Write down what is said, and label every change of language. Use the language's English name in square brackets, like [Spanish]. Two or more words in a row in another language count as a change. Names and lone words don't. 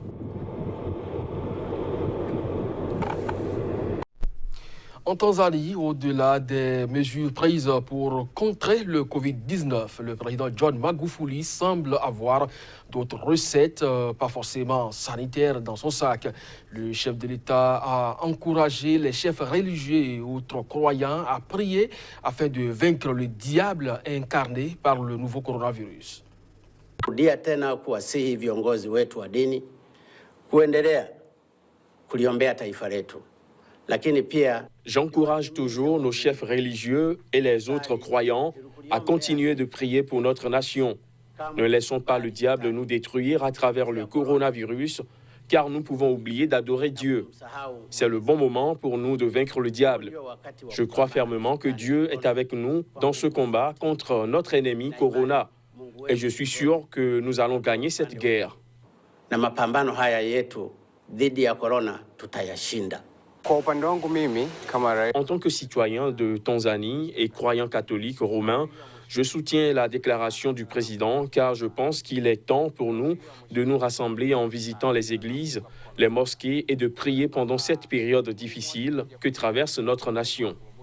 [French] En Tanzanie, au-delà des mesures prises pour contrer le Covid-19, le président John Magufuli semble avoir d'autres recettes, pas forcément sanitaires, dans son sac. Le chef de l'État a encouragé les chefs religieux et autres croyants à prier afin de vaincre le diable incarné par le nouveau coronavirus. [Swahili] Kurudia tena kuwasihi viongozi wetu wa dini kuendelea kuliombea taifa letu. [French] J'encourage toujours nos chefs religieux et les autres croyants à continuer de prier pour notre nation. Ne laissons pas le diable nous détruire à travers le coronavirus, car nous pouvons oublier d'adorer Dieu. C'est le bon moment pour nous de vaincre le diable. Je crois fermement que Dieu est avec nous dans ce combat contre notre ennemi Corona. Et je suis sûr que nous allons gagner cette guerre. [Swahili] Na mapambano haya yetu dhidi ya corona tutayashinda. [French] En tant que citoyen de Tanzanie et croyant catholique romain, je soutiens la déclaration du président car je pense qu'il est temps pour nous de nous rassembler en visitant les églises, les mosquées et de prier pendant cette période difficile que traverse notre nation.